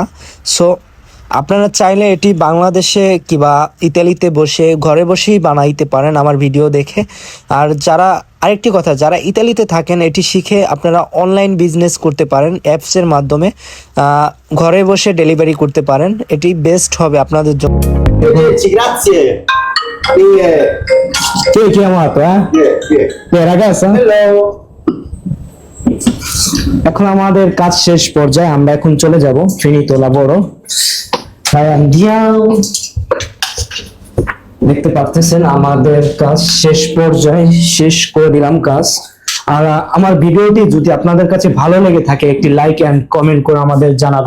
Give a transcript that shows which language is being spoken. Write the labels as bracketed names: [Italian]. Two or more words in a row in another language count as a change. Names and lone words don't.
[Bangla] সো আপনারা চাইলে এটি বাংলাদেশে কিংবা ইতালিতে বসে ঘরে বসেই বানাইতে পারেন আমার ভিডিও দেখে। আর আরেকটি কথা, যারা ইতালিতে থাকেন এটি শিখে আপনারা অনলাইন বিজনেস করতে পারেন অ্যাপসের মাধ্যমে, ঘরে বসে ডেলিভারি করতে পারেন। এটি বেস্ট হবে আপনাদের জন্য। [Italian] Arrivederci, grazie. Chi è chiamato, eh? Chi è, ragazza? Hello. [Bangla] এখন আমাদের কাজ শেষ পর্যায়ে, আমরা এখন চলে যাব [Italian] finito lavoro. [Bangla] তাই andiamo। দেখতে পাচ্ছেন আমাদের কাজ শেষ পর্যায়ে, শেষ করে দিলাম কাজ। আর আমার ভিডিওটি যদি আপনাদের কাছে ভালো লেগে থাকে একটি [English] like and comment [Bangla] করে আমাদের জানাবেন।